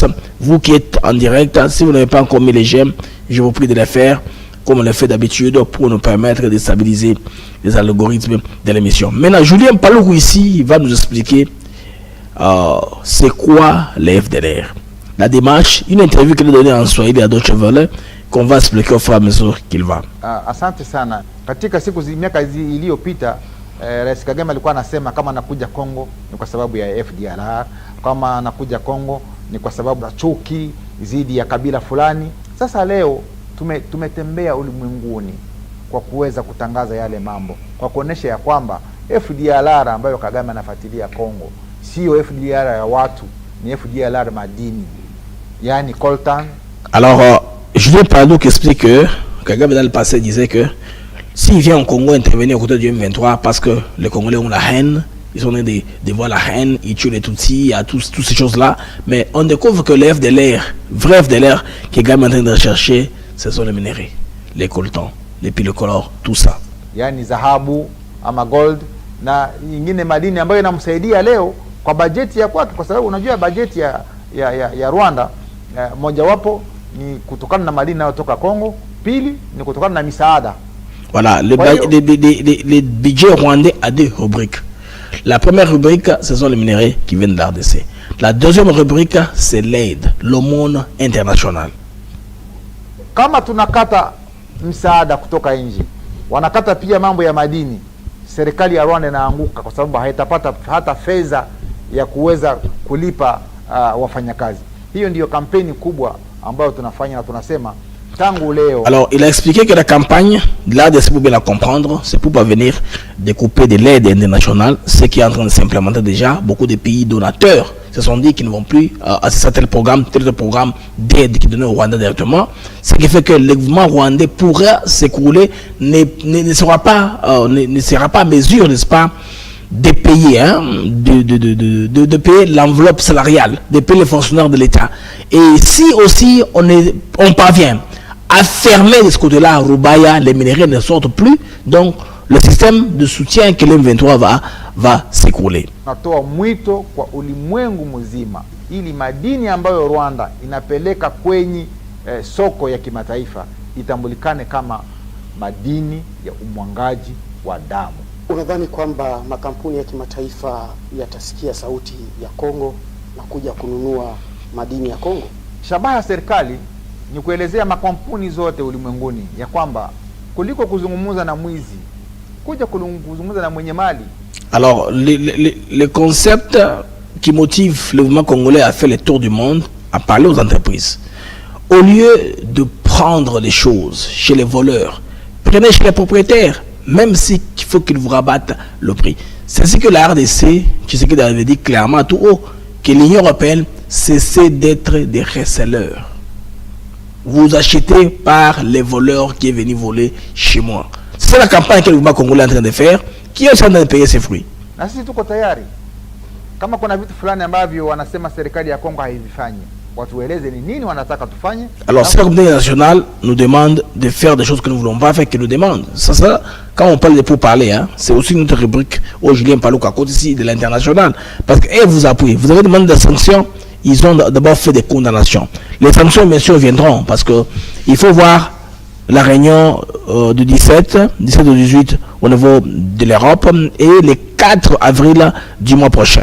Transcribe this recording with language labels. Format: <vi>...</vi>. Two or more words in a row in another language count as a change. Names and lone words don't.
<fr>Vous qui êtes en direct, si vous n'avez pas encore mis les j'aime, je vous prie de le faire comme on le fait d'habitude pour nous permettre de stabiliser les algorithmes de l'émission. Maintenant, Julien Paloukou ici va nous expliquer c'est quoi les FDLR. La démarche, une interview qu'il a donnée en Swahili à Deutsche Welle qu'on va expliquer au fur et à mesure qu'il va.</fr> <sw>Asante sana. Katika siku miaka iliyopita Rais Kagame alikuwa anasema kama anakuja Kongo ni kwa sababu ya FDLR, kama anakuja Kongo ni kwa sababu ya chuki zidi ya kabila fulani. Sasa leo tumetembea ulimwenguni kwa kuweza kutangaza yale mambo, kwa kuonesha ya kwamba FDLR ambayo Kagame anafuatilia Kongo sio FDLR ya watu, ni FDLR madini, yani coltan.</sw> <fr>Alors Julien Paloukou explique que Kagame dans le passé disait que s'il vient au Congo intervenir aux côtés du M23 parce que les Congolais ont la haine, ils sont en train de voir la haine, ils tuent les Tutsis, il y a toutes ces choses-là, mais on découvre que les FDLR, vrais FDLR, que Kagame est en train de rechercher, ce sont les minéraux, les coltans, les pilocolores, tout ça.</fr> <sw>Yani dhahabu ama gold na nyingine madini ambayo inamsaidia leo kwa bajeti ya kwake, kwa sababu unajua bajeti ya Rwanda mojawapo ni kutokana na madini yanayotoka Kongo, pili ni kutokana na misaada.</sw> <fr>Voilà, le budget rwandais a deux rubriques. La première rubrique, ce sont les minéraux qui viennent de l'RDC. La deuxième rubrique, c'est l'aide, l'aumône international.</fr> <sw>Kama tunakata msaada kutoka nje, wanakata pia mambo ya madini, serikali ya Rwanda inaanguka kwa sababu haitapata hata fedha ya kuweza kulipa wafanyakazi. Hiyo ndiyo kampeni kubwa ambayo tunafanya na tunasema tangu leo.</sw> <fr>Alors, il a expliqué que la campagne, là, de pour bien la comprendre, c'est pour parvenir découper de l'aide internationale, ce qui est en train de s'implémenter déjà. Beaucoup de pays donateurs, se sont dit qu'ils ne vont plus assister à tel programme d'aide qui donnait au Rwanda directement. Ce qui fait que le gouvernement rwandais pourra s'écrouler, ne sera pas à mesure, n'est-ce pas, de payer, de payer l'enveloppe salariale, de payer les fonctionnaires de l'État. Et si aussi on parvient à fermer de ce côté-là, Rubaya, les minéraux ne sortent plus, donc le système de soutien que l'M23 va s'écrouler.</fr> <sw>Natoa mwito kwa ulimwengu mzima ili madini ambayo Rwanda inapeleka kwenye soko ya kimataifa itambulikane kama madini ya umwangaji wa damu. Unadhani kwamba makampuni ya kimataifa yatasikia sauti ya Kongo na kuja kununua madini ya Kongo? Shabaha ya serikali ni kuelezea makampuni zote ulimwenguni ya kwamba kuliko kuzungumza na mwizi, kuja kuzungumza na mwenye mali.</sw> <fr>Alors, le concept qui motive le mouvement congolais à faire le tour du monde, à parler aux entreprises. Au lieu de prendre les choses chez les voleurs, prenez chez les propriétaires, même s'il faut qu'ils vous rabattent le prix. C'est ce que la RDC, Tshisekedi avait dit clairement tout haut, que l'Union européenne cessait d'être des resellers. Vous achetez par les voleurs qui est venu voler chez moi. C'est la campagne que le gouvernement congolais est en train de faire, qui est en train de payer ses fruits.</fr> <sw>Na sisi tuko tayari. Kama kuna vitu fulani ambavyo wanasema serikali ya Kongo haivifanyi, watueleze ni nini wanataka tufanye.</sw> <fr>Alors, si la communauté nationale nous demande de faire des choses que nous ne voulons pas faire, qu'ils nous demandent. Ça, quand on parle de pourparler, c'est aussi notre rubrique où Julien Palouka à côté ici de l'international. Parce que vous appuyez, vous avez demandé des sanctions, ils ont d'abord fait des condamnations. Les sanctions, bien sûr, viendront parce que il faut voir la réunion du 17 au 18 au niveau de l'Europe et le 4 avril du mois prochain.</fr>